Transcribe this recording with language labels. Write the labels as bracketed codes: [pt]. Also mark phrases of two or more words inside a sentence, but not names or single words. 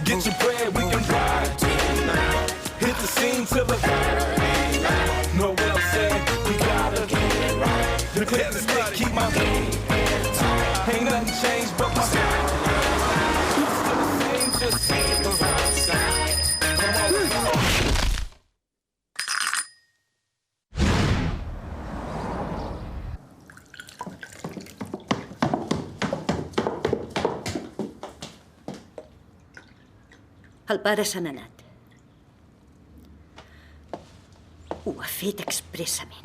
[en] Get your bread, we can ride tonight. Hit the scene till the Saturday night. Know what I'm saying? We gotta get it right. The clip is thick, keep my game tight. Ain't nothing changed but my style. Still the same, just hit the right side. Come on. [ca] El pare se n'ha anat. Ho ha fet expressament.